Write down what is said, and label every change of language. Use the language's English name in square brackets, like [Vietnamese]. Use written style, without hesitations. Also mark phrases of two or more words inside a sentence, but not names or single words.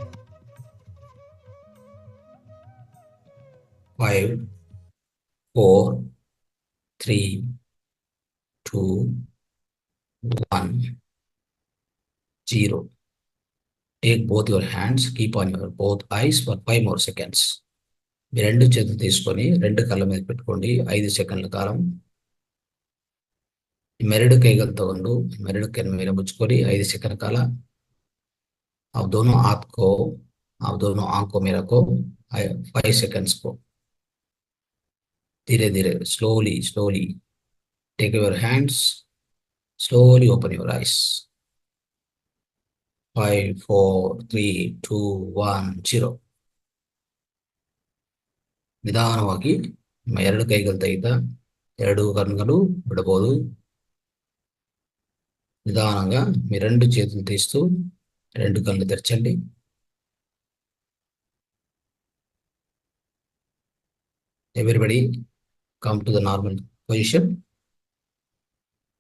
[English] 5, 4, 3, 2, 1, 0. Take both your hands, keep on your both eyes for 5 more seconds. [Telugu] మీ 2 చేతులు తీసుకొని 2 కళ్ళ మీద పెట్టుకోండి 5 సెకండ్ల కాలం. [Kannada] ಎರಡು ಕೈಗಳು ತಗೊಂಡು ಎರಡು ಕೈನ ಮೇಲೆ ಮುಚ್ಚಿಕೊಳ್ಳಿ 5 ಸೆಕೆಂಡ್ ಕಾಲ. [Hindi] अब दोनों हाथ को, अब दोनों आंखों में रखो 5 seconds को. धीरे धीरे, [English] slowly, slowly. Take your hands, slowly open your eyes. 5, 4, 3, 2, 1, 0. [Kannada] ನಿಧಾನವಾಗಿ ನಿಮ್ಮ 2 ಕೈಗಳು ತೆಗೆದ 2 ಕಣ್ಣುಗಳು ಬಿಡಬಹುದು. [Telugu] నిదానంగా మీ 2 చేతులు తీస్తూ 2 కళ్ళు తెరచండి. [English] Everybody come to the normal position.